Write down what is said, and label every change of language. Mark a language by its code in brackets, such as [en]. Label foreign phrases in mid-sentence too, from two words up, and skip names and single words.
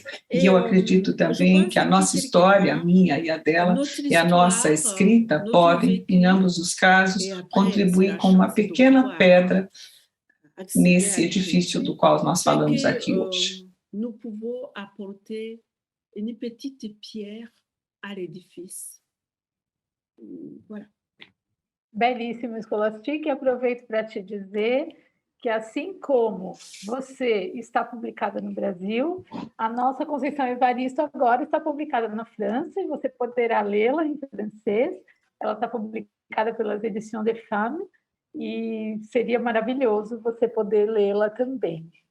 [pt] E eu acredito também que a nossa história, a minha e a dela, e a nossa escrita podem, em ambos os casos, contribuir com uma pequena pedra nesse edifício do qual nós falamos aqui hoje. [fr] Nous pouvons apporter une petite pierre à l'édifice. Voilà. [pt] Belíssimo, Scholastic. Aproveito para te dizer que, assim como você está publicada no Brasil, a nossa Conceição Evaristo agora está publicada na França e você poderá lê-la em francês. Ela está publicada pelas Editions des Femmes e seria maravilhoso você poder lê-la também.